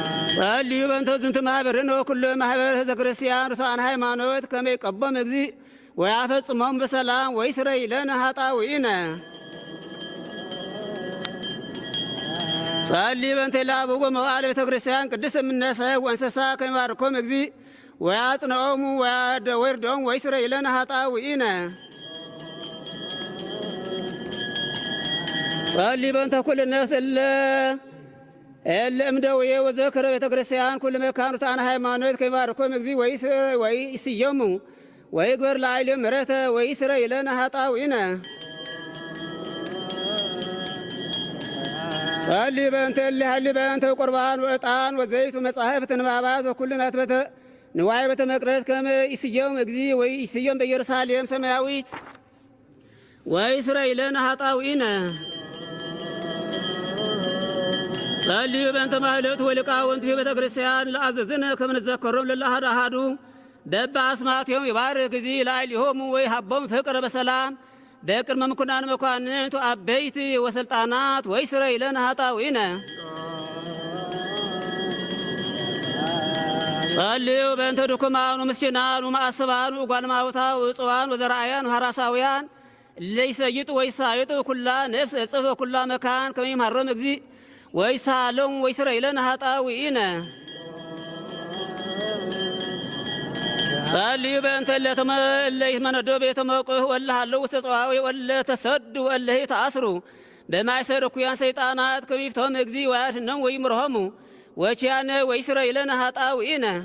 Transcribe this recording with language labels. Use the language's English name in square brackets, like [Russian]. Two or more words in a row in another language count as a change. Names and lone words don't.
[Geez] ጸልዩ በእንተ ዝንቱ ማኅበርነ ወኩሎ ማኅበር ሕዝበ ክርስቲያን ርቱዓነ ሃይማኖት ከመ ይቀቦም እግዚእ ወያፈጽሞም በሰላም ወይስረይ ለነ ኃጣውኢነ። ጸልዩ በእንተ ለአብኡ መዋዕለ ቤተ ክርስቲያን ቅድስት እምነ ሰብ ወእንስሳ ከመ ይባርኮም እግዚእ ወያጽንዖሙ ወይርድዖሙ ወይስረይ ለነ ኃጣውኢነ። ጸልዩ በእንተ ኩልነ እለ እምደውየ ወዘክረ ቤተ ክርስቲያን ኩሉ መካን ርቱዓነ ሃይማኖት ከመ ይባርኮም እግዚእ ወይስዮሙ ወይግበር ላዕሌሆሙ ምሕረተ ወይስረይ ለነ ኃጣውኢነ። ጸልዩ በእንተ እለ ይሃልዩ በእንተ ቁርባን ወዕጣን ወዘይት ወመጻሕፍት ንባባት ወኩሉ ናትበተ ንዋየ ቤተ መቅደስ ከመ ይስዮሙ እግዚእ ወይስዮሙ በኢየሩሳሌም ሰማያዊት ወይስረይ ለነ ኃጣውኢነ። ጸልዩ በእንተ ማኅሌቱ ወሊቃውንቱ ቤተ ክርስቲያን ለአዘዝነ ከመ ንዘከሮም ለለአሐዱ አሐዱ በበአስማቲሆሙ ይባርክ እግዚእ ላዕሌሆሙ ወይሃቦሙ ፍቅረ በሰላም በቅድመ ምኩናን መኳንንት አበይት ወስልጣናት ወይስረይ ለነ ኃጣውኢነ። ጸልዩ በእንተ ድኩማን ወምስኪናን ወማእስባን ወጓለ እማውታን ወዕፁዋን ወዘራእያን ወሐራሳውያን እለ ይሰይጡ ወይሳይጡ ኩላ ነፍስ እጽፍ ወኩላ መካን ከመ ይምሃሮም እግዚእ ወይሳሎሙ ወይስረይ ለነ ኃጣውኢነ። ጸልዩ በእንተ እለ ይትመነዶ ቤተ መቁህ ወእለ ሀለዉ ውስተ ጽዋዌ ወእለ ተሰዱ ወእለ ተአስሩ በማእሰረ እኩያን ሰይጣናት ከመ ይፍትሖሙ እግዚእ ወያድኅኖሙ ወይምርሖሙ ወኪያነ ወይስረይ ለነ ኃጣውኢነ።